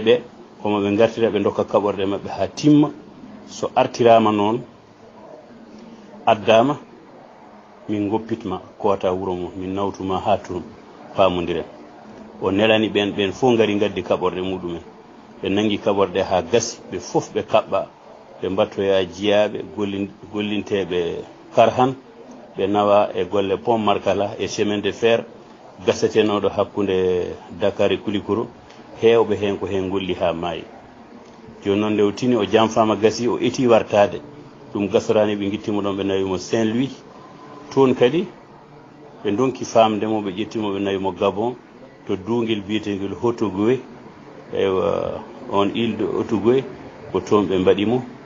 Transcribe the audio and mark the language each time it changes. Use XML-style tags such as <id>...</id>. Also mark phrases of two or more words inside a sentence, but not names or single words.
<ff>ɓe komo ɓe gartira ɓe dokka kaɓorde maɓɓe ha timma so artirama noon addama min goppitma kota wuuro mum min nawtuma ha toon pamodiren o nelani ɓen fof gari gaddi kaɓorde muɗumen ɓe nangi kaɓorde ha gasi ɓe fof ɓe kaɓɓa ɓe mbattoya jiyaɓe gollinteɓe karhan ɓe nawa e golle pont Markala e</ff> <fr>chemin de fer</fr> <ff>gasatenoɗo hakkude Dakar e Kulikoro hewɓe hen ko hen golli ha maayi joni noon nde o tini o janfama gasi o eti wartade ɗum gasorani ɓe guittimo ɗon ɓe nawimo Saint Louis toon kadi ɓe donki famdemo ɓe ƴettimo ɓe nawimo Gabon to duguel biyetegel Hottogoye ewa on</ff> <fr>île de</fr> <ff>Hottogoye ko toon ɓe mbaɗimo</ff>